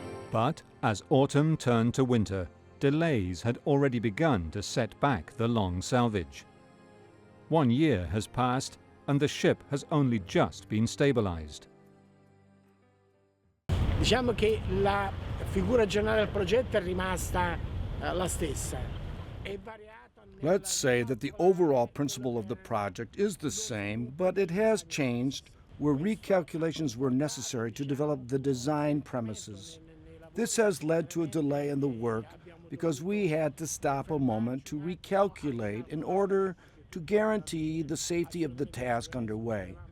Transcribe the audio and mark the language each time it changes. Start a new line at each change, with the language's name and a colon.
English: But as autumn turned to winter, delays had already begun to set back the long salvage. 1 year has passed and the ship has only just been stabilized.
Italian: Diciamo che la figura generale del progetto è rimasta la stessa.
English: Let's say that the overall principle of the project is the same, but it has changed where recalculations were necessary to develop the design premises. This has led to a delay in the work because we had to stop a moment to recalculate in order to guarantee the safety of the task underway.